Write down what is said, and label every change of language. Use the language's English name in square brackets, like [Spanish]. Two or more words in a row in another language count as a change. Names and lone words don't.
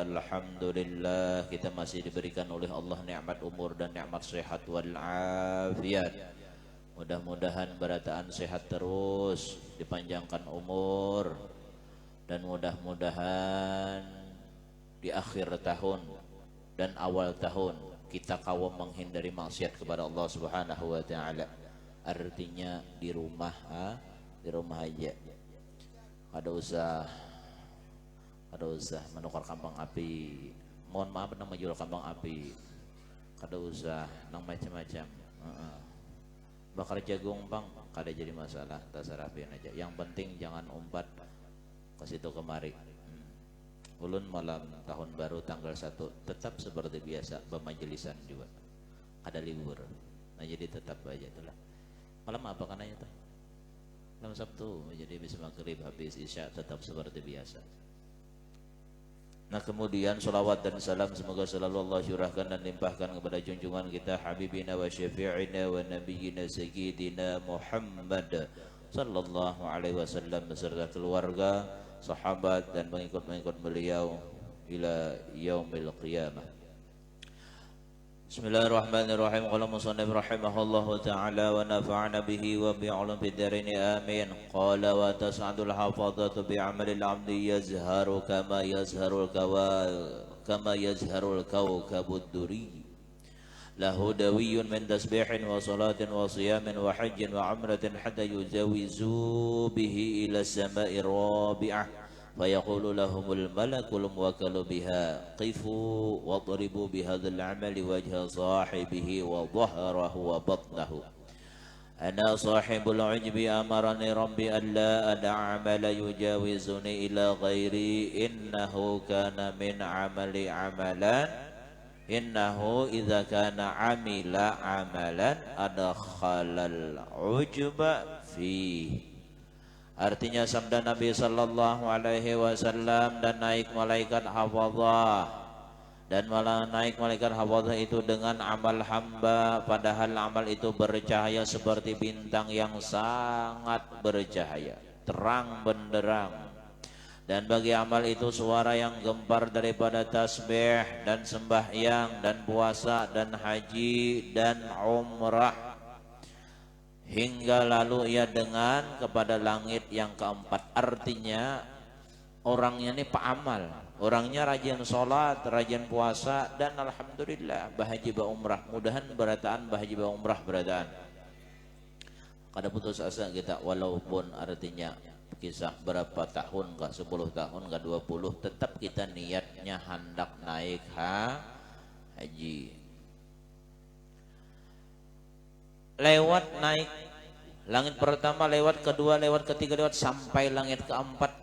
[Indonesian] Alhamdulillah, kita masih diberikan oleh Allah nikmat umur dan nikmat sehat wal afiat. Mudah-mudahan berataan sehat terus, dipanjangkan umur, dan mudah-mudahan di akhir tahun dan awal tahun kita kawam menghindari maksiat kepada Allah [Arabic] سبحانه وتعالى. [Indonesian] Artinya di rumah aja. [Banjar] Ada usah menukar kambang api. Mohon maaf nang menjual kambang api. Kada usah nang macam-macam. Bakar jagung bang, kada jadi masalah, tasarafin aja. Yang penting jangan umpat ke situ kemari. Ulun malam tahun baru tanggal 1 tetap seperti biasa bermajelisan juga. Ada libur. [Indonesian] Nah jadi tetap aja itulah. [Banjar] Malam apa kananya tuh? [Indonesian] Malam Sabtu, jadi habis maghrib, habis isya tetap seperti biasa. Nah kemudian salawat dan salam semoga selalu Allah curahkan dan limpahkan kepada junjungan kita [Arabic] حبيبنا وشفيعنا ونبينا سيدنا محمد صلى الله عليه وسلم [Indonesian] beserta keluarga, sahabat dan pengikut-pengikut beliau [Arabic] إلى يوم القيامة. Bismillahirrahmanirrahim. قال مصنف رحمه الله تعالى ونفعنا به وبعلوم في الدارين آمين. قال وتصعد الحفظة بعمل العبد يزهر كما يزهر الكوكب الدري. له دوي من تسبيح وصلاة وصيام وحج وعمرة حتى يجاوز به إلى السماء الرابعة. فيقول لهم الملك الموكل بها قفوا واضربوا بهذا العمل وجه صاحبه وظهره وبطنه. أنا صاحب العجب أمرني ربي ألا أدع عمل يجاوزني إلى غيري إنه كان من عملي عملا إنه إذا كان عمل عملا أدخل العجب في. [Indonesian] Artinya sabda Nabi [Arabic] صلى الله عليه وسلم, [Indonesian] dan naik malaikat hafadzah, dan malah naik malaikat hafadzah itu dengan amal hamba, padahal amal itu bercahaya seperti bintang yang sangat bercahaya, terang benderang. Dan bagi amal itu suara yang gempar daripada tasbih dan sembahyang dan puasa dan haji dan umrah, hingga lalu ia dengan kepada langit yang keempat. [Banjar] Artinya orangnya ini paamal, [Indonesian] orangnya rajin sholat, rajin puasa, dan alhamdulillah bahaji ba umrah. [Banjar] Mudahan berataan bahaji ba umrah berataan. [Indonesian] Kada putus asa kita, walaupun artinya kisah berapa tahun, enggak 10 tahun, enggak 20, tetap kita niatnya hendak naik haji. Lewat naik langit pertama, lewat kedua, lewat ketiga, lewat sampai langit keempat.